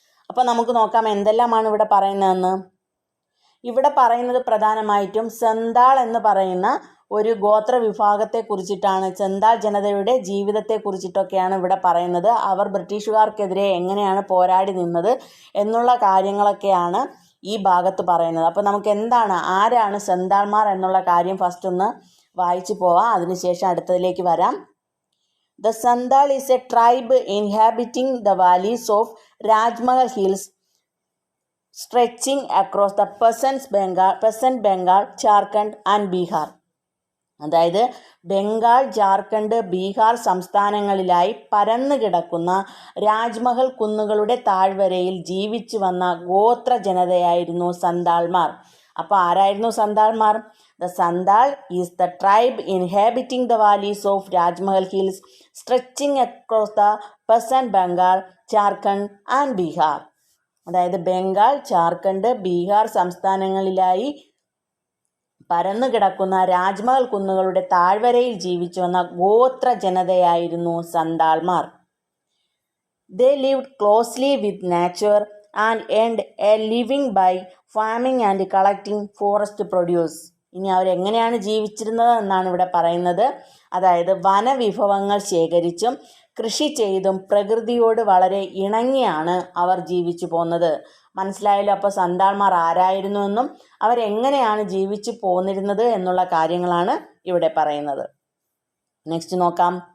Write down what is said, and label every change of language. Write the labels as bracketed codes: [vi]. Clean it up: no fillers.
[ml] അപ്പം നമുക്ക് നോക്കാം എന്തെല്ലാമാണ് ഇവിടെ പറയുന്നതെന്ന്. ഇവിടെ പറയുന്നത് പ്രധാനമായിട്ടും സന്താൾ എന്ന് പറയുന്ന ഒരു ഗോത്ര വിഭാഗത്തെ കുറിച്ചിട്ടാണ്, സന്താൾ ജനതയുടെ ജീവിതത്തെ കുറിച്ചിട്ടൊക്കെയാണ് ഇവിടെ പറയുന്നത്. അവർ ബ്രിട്ടീഷുകാർക്കെതിരെ എങ്ങനെയാണ് പോരാടി നിന്നത് എന്നുള്ള കാര്യങ്ങളൊക്കെയാണ് ഈ ഭാഗത്ത് പറയുന്നത്. അപ്പോൾ നമുക്ക് ആരാണ് സന്താൾമാർ എന്നുള്ള കാര്യം ഫസ്റ്റ് ഒന്ന് വായിച്ചു പോവാം, അതിനുശേഷം അടുത്തതിലേക്ക് വരാം. [en] The Sandal is a tribe inhabiting the valleys of Rajmahal Hills stretching across the present Bengal, Jharkhand and Bihar. [ml] അതായത് ബംഗാൾ, ജാർഖണ്ഡ്, ബീഹാർ സംസ്ഥാനങ്ങളിലായി പരന്നു കിടക്കുന്ന രാജ്മഹൽ കുന്നുകളുടെ താഴ്വരയിൽ ജീവിച്ചു വന്ന ഗോത്ര ജനതയായിരുന്നു സന്താൾമാർ. അപ്പോൾ ആരായിരുന്നു സന്താൾമാർ? [en] The Sandal is the tribe inhabiting the valleys of Rajmahal Hills stretching across the present Bengal, Jharkhand and Bihar. [ml] അതായത് ബംഗാൾ, ജാർഖണ്ഡ്, ബീഹാർ സംസ്ഥാനങ്ങളിലായി പരന്നു കിടക്കുന്ന രാജ്മഹൽ കുന്നുകളുടെ താഴ്വരയിൽ ജീവിച്ചു വന്ന ഗോത്ര ജനതയായിരുന്നു സന്താൾമാർ. [en] They lived closely with nature and earned a living by farming and collecting forest produce. [ml] ഇനി അവരെങ്ങനെയാണ് ജീവിച്ചിരുന്നത് എന്നാണ് ഇവിടെ പറയുന്നത്. അതായത് വനവിഭവങ്ങൾ ശേഖരിച്ചും കൃഷി ചെയ്തും പ്രകൃതിയോട് വളരെ ഇണങ്ങിയാണ് അവർ ജീവിച്ചു പോന്നത്. മനസ്സിലായല്ലോ? അപ്പോൾ സന്താൾമാർ ആരായിരുന്നു എന്നും അവരെങ്ങനെയാണ് ജീവിച്ചു പോന്നിരുന്നത് എന്നുള്ള കാര്യങ്ങളാണ് ഇവിടെ പറയുന്നത്. നെക്സ്റ്റ് നോക്കാം.